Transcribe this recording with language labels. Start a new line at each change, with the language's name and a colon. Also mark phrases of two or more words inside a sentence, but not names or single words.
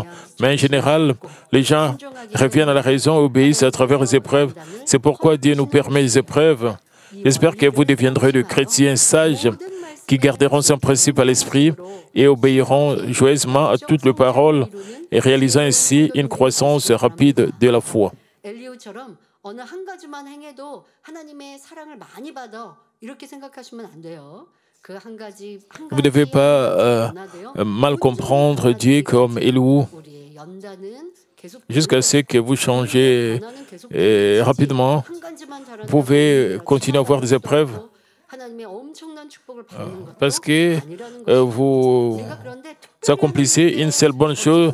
French: Mais en général, les gens reviennent à la raison et obéissent à travers les épreuves. C'est pourquoi Dieu nous permet les épreuves. J'espère que vous deviendrez de chrétiens sages qui garderont son principe à l'esprit et obéiront joyeusement à toutes les paroles et réalisant ainsi une croissance rapide de la foi.
Korean: 어느 한 가지만 행해도 하나님의 사랑을 많이 받아 이렇게 생각하시면 안 돼요. 그 한 가지
French: Vous ne devez pas mal comprendre Dieu comme Élie, jusqu'à ce que vous changez rapidement. Vous pouvez continuer à avoir des épreuves parce que vous accomplissez une seule bonne chose.